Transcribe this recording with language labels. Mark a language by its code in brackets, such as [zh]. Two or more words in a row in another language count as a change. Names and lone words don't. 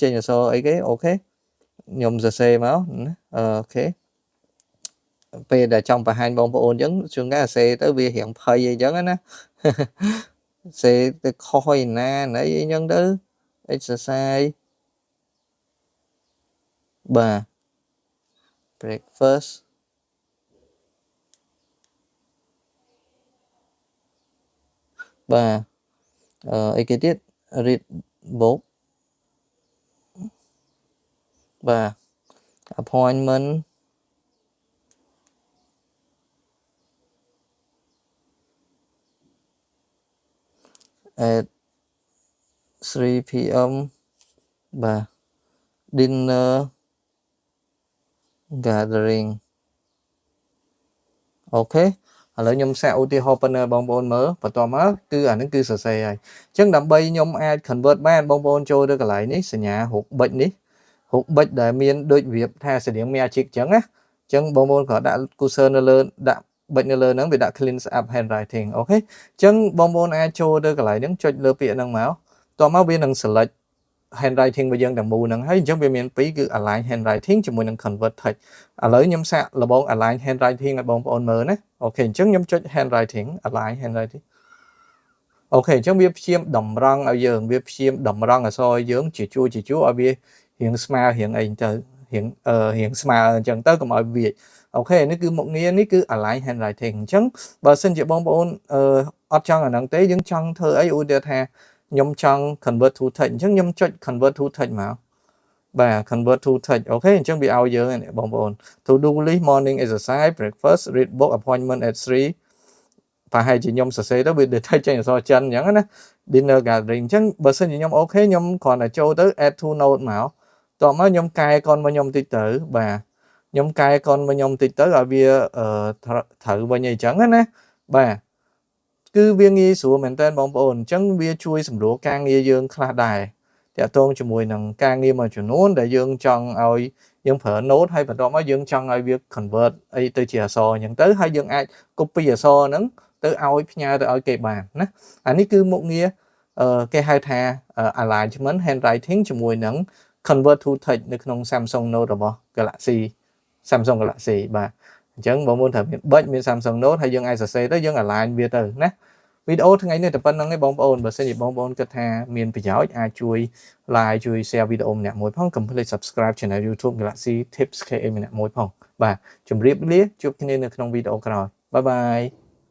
[km] ចេញអក្សរអីគេអូខេខ្ញុំសរសេរមកណាអូខេពេលដែលចង់បង្ហាញបងប្អូនអញ្ចឹងជួនកាលសរសេរទៅវារៀងភ័យអីចឹងណាសេទៅខុសឯណាអីអញ្ចឹងទៅ exercise បាទ breakfast បាទអីគេទៀត [en] read book [km] បាទ [en] appointment at 3 p.m. [km] បាទ [en] dinner gathering [km] អូខេឥឡូវខ្ញុំសាកឧទាហរណ៍ប៉ុណ្ណឹងបងប្អូនមើលបន្ទាប់មកគឺអានេះគឺសរសេរហើយអញ្ចឹងដើម្បីខ្ញុំ អាច convert បានបងប្អូនចូលទៅកន្លែងនេះសញ្ញារូបប៊ិចនេះរូបប៊ិចដែលមានដូចរបៀបថាស្តៀង magic អញ្ចឹងណាអញ្ចឹងបងប្អូនក៏ដាក់ cursor នៅលើដាក់ប៊ិចនៅលើហ្នឹងវាដាក់ [en] clean up handwriting [km] អូខេអញ្ចឹងបងប្អូនអាចចូលទៅកន្លែងហ្នឹងចុចលើពាក្យហ្នឹងមកបន្ទាប់មកវានឹង [en] select handwriting [km] របស់យើងទាំងមូលហ្នឹងហើយអញ្ចឹងវាមានពីរគឺ [en] align handwriting [km] ជាមួយ នឹង [en] convert text [km] ឥឡូវខ្ញុំសាកលបង [en] align handwriting [km] ឲ្យបងប្អូនមើលណាអូខេអញ្ចឹងខ្ញុំចុច [en] handwriting align handwriting [km] អូខេអញ្ចឹងវាព្យាមតម្រង់ឲ្យយើងវាព្យាមតម្រង់អក្សរយើងជាជួរឲ្យវារៀងស្មើរៀងអីទៅរៀងស្មើអញ្ចឹងទៅកុំឲ្យវាអូខេនេះគឺមុខងារនេះគឺ [en] align handwriting [km] អញ្ចឹងបើសិនជាបងប្អូនអត់ចង់អាហ្នឹងទេយើងចង់ធ្វើអីឧទាហរណ៍ ថាខ្ញុំចង់ [en] convert to text [km] អញ្ចឹងខ្ញុំចុច [en] convert to text [km] មកបាទ [en] convert to text [km] អូខេអញ្ចឹងវាឲ្យយើងបងប្អូន [en] to do list morning exercise breakfast read book appointment at 3 [km] ប្រហែលជាខ្ញុំសរសេរទៅវា detect ចេញអក្សរចិនអញ្ចឹងណា [en] dinner gathering [km] អញ្ចឹងបើសិនជាខ្ញុំ អូខេខ្ញុំគ្រាន់តែចូលទៅ [en] add to note [km] មកតោះមកខ្ញុំកែកនរបស់ខ្ញុំបន្តិចទៅបាទខ្ញុំកែកនរបស់ខ្ញុំបន្តិចទៅឲ្យវាត្រូវ វិញអីចឹងណាបាទគឺវាងាយស្រួលមែនតើបងប្អូនអញ្ចឹងវាជួយសម្រួលការងារយើងខ្លះដែរតាក់ទងជាមួយនឹងការងារមួយចំនួនដែលយើងចង់ឲ្យយើងប្រើ note ហើយបន្ទាប់មកយើងចង់ឲ្យវា convert អីទៅជាអក្សរអញ្ចឹងទៅហើយយើងអាច copy អក្សរហ្នឹងទៅឲ្យផ្ញើទៅឲ្យគេបានណាអានេះគឺមុខងារគេហៅថា [en] alignment handwriting [km] ជាមួយនឹង [en] convert to text [km] នៅក្នុង Samsung Note របស់ Samsung Galaxy បាទអញ្ចឹងបងប្អូនត្រូវមានប៊ិចមាន Samsung Note ហើយយើងអាចសរសេរទៅយើង align វាទៅណាវីដេអូថ្ងៃនេះតែប៉ុណ្្នឹងឯងបងប្អូនបើសិនជាបងប្អូនគិតថាមានប្រយោជន៍អាចជួយ like ជួយ share វីដេអូម្នាក់មួយផងកុំភ្លេច [en] subscribe channel [km] YouTube Galaxy Tips KA ម្នាក់មួយផងបាទជម្រាបលាជួបគ្នានៅក្នុងវីដេអូក្រោយ [en] bye bye